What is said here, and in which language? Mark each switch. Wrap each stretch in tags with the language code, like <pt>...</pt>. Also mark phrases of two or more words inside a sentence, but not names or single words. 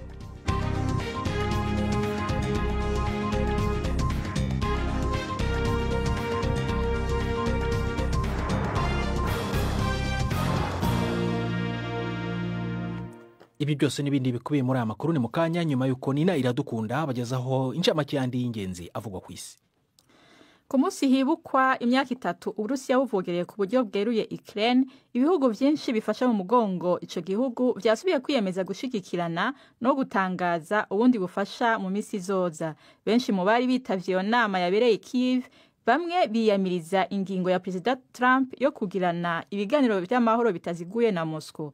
<rn>Ibi byose n'ibindi bikubiye muri aya makuru ni mu kanya nyuma y'uko Nina Iradukunda bagezaho incamake yandi y'ingenzi avugwa ku isi. Ku munsi hibukwa imyaka 3 Uburusiya buvogereye ku buryo bweruye Ukraine, ibihugu byinshi bifasha mu mugongo ico gihugu byasubiye kwiyemeza gushigikirana no gutangaza ubundi bufasha mu misi zoza. Benshi mu bari bitavye iyo nama yabereye Kiev, bamwe biyamiriza ingingo ya President Trump yo kugirana ibiganiro by'amahoro bitaziguye na Moscow.</rn>